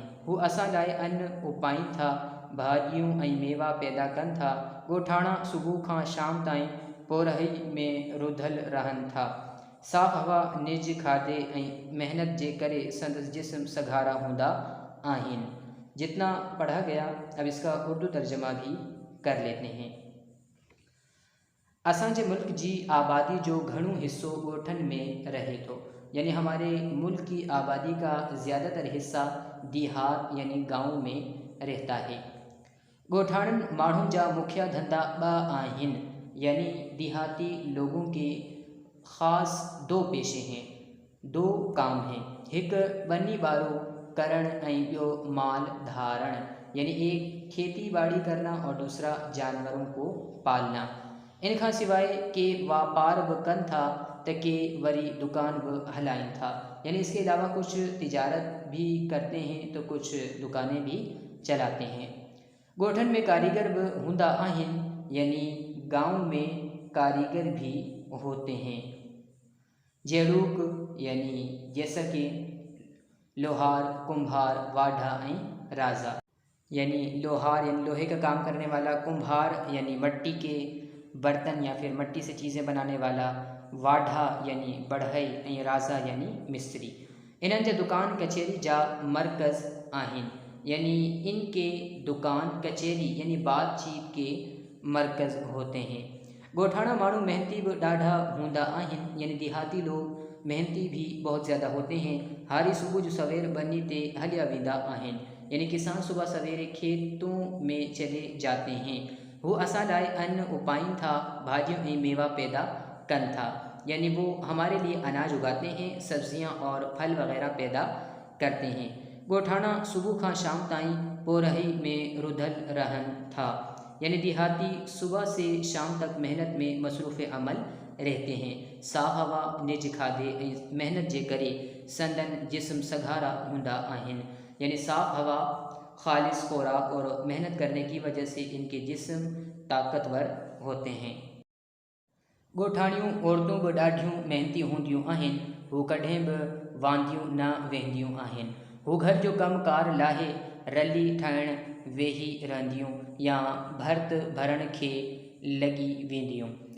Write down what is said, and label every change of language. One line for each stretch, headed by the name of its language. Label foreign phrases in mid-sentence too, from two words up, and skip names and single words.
Sindhi: हू असां लाइ अन्न उपाइनि था, भाॼियूं ऐं मेवा पैदा कनि था। ॻोठाणा सुबुह खां शाम ताईं पोरही में रुधल रहनि था। साफ़ हवा, निज खाधे ऐं मेहनत जे करे संदसि जिस्म सघारा हूंदा आहिनि।
Urdu: جتنا پڑھا گیا اب اس کا اردو ترجمہ بھی کر لیتے ہیں.
Sindhi: असांजे मुल्क जी आबादी जो घणो हिस्सो ॻोठनि में रहे थो,
Urdu: یعنی ہمارے ملک کی آبادی کا زیادہ تر حصہ دیہات یعنی گاؤں میں رہتا ہے.
Sindhi: ॻोठाणनि माण्हुनि जा मुख्य धंधा ॿ आहिनि,
Urdu: یعنی دیہاتی لوگوں کے خاص دو پیشے ہیں، دو کام ہیں.
Sindhi: हिकु ॿनी ॿारो करण ऐं ॿियो माल धारण,
Urdu: یعنی ایک کھیتی باڑی کرنا اور دوسرا جانوروں کو پالنا.
Sindhi: इन खां सवाइ के वापार बि कनि था त के वरी दुकान बि हलाइनि था,
Urdu: یعنی اس کے علاوہ کچھ تجارت بھی کرتے ہیں تو کچھ دکانیں بھی چلاتے ہیں.
Sindhi: ॻोठनि में कारीगर बि हूंदा आहिनि,
Urdu: یعنی گاؤں میں کاریگر بھی ہوتے ہیں، جھڙوڪ یعنی جیسا کہ لوہار، کمبھار، واڍا ۽ راجا. یعنی لوہار یعنی لوہے کا کام کرنے والا، کمہار یعنی مٹی کے برتن یا پھر مٹی سے چیزیں بنانے والا، واڍا یعنی بڑھئی ۽ راجا یعنی مستری.
Sindhi: इन्हनि जा दुकान कचहरी जा मर्कज़ आहिनि,
Urdu: یعنی ان کے دکان کچہری یعنی بات چیت کے مرکز ہوتے ہیں.
Sindhi: ॻोठाणा माण्हू मेहनती भी ॾाढा हूंदा आहिनि,
Urdu: یعنی دیہاتی لوگ محنتی بھی بہت زیادہ ہوتے ہیں.
Sindhi: हारी सुबह जो सवेर ॿनी ते हलिया वेंदा आहिनि,
Urdu: یعنی کسان صبح سویرے کھیتوں میں چلے جاتے ہیں.
Sindhi: वो असां लाइ अन्न उपाइनि था, भाजियों ऐं मेवा पैदा कनि था,
Urdu: یعنی وہ ہمارے لیے اناج اگاتے ہیں، سبزیاں اور پھل وغیرہ پیدا کرتے ہیں.
Sindhi: ॻोठाणा सुबह खां शाम ताईं पोरही में रुधल रहनि था,
Urdu: یعنی دیہاتی صبح سے شام تک محنت میں مصروف عمل رہتے ہیں.
Sindhi: साफ़ हवा, निज खाधे ऐं मेहनत जे करे संदन जिस्म सघारा हूंदा आहिनि,
Urdu: یعنی صاف ہوا، خالص خوراک اور محنت کرنے کی وجہ سے ان کے جسم طاقتور ہوتے ہیں.
Sindhi: ॻोठाणियूं औरतूं बि ॾाढियूं मेहनती हूंदियूं आहिनि, हू कॾहिं बि वांदियूं न वेंदियूं आहिनि। हू घर जो कमकार लाहे रली ठाहिण वेही रहंदियूं या भर्त भरण खे लॻी वेंदियूं।